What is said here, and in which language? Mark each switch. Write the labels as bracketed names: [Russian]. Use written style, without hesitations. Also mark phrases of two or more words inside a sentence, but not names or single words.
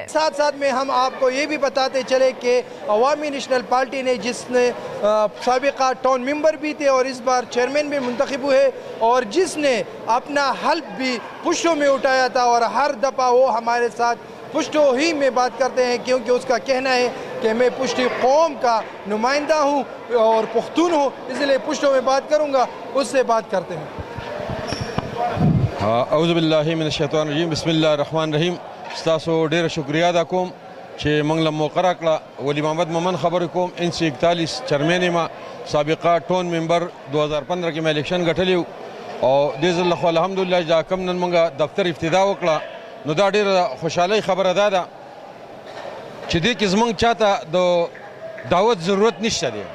[Urdu] ساتھ ساتھ میں ہم آپ کو یہ بھی بتاتے چلے کہ عوامی نیشنل پارٹی نے جس نے سابقہ ٹاؤن ممبر بھی تھے اور اس بار چیئرمین بھی منتخب ہوئے اور جس نے اپنا حلف بھی پشتوں میں اٹھایا تھا اور ہر دفعہ وہ ہمارے ساتھ پشتوں ہی میں بات کرتے ہیں، کیونکہ اس کا کہنا ہے کہ میں پشتی قوم کا نمائندہ ہوں اور پختون ہوں، اس لیے پشتوں میں بات کروں گا، اس سے بات کرتے ہیں۔ [Arabic] اعوذ باللہ من الشیطان الرجیم، بسم اللہ الرحمن الرحیم۔ [Pashto] ستاسو ډیر شکریہ ادا کوم چې موږ له موقع راکړه. ولی محمد مومن خبرې کوم NC41 چیرمین یم، سابقه ټون ممبر 2015 کې مې الیکشن ګټلی و او دې ځل خو الحمدلله دا کم نن موږ دفتر افتتاح وکړه نو دا ډېره خوشحالۍ خبره ده چې دې کې زموږ چاته د دعوت ضرورت نشته دی.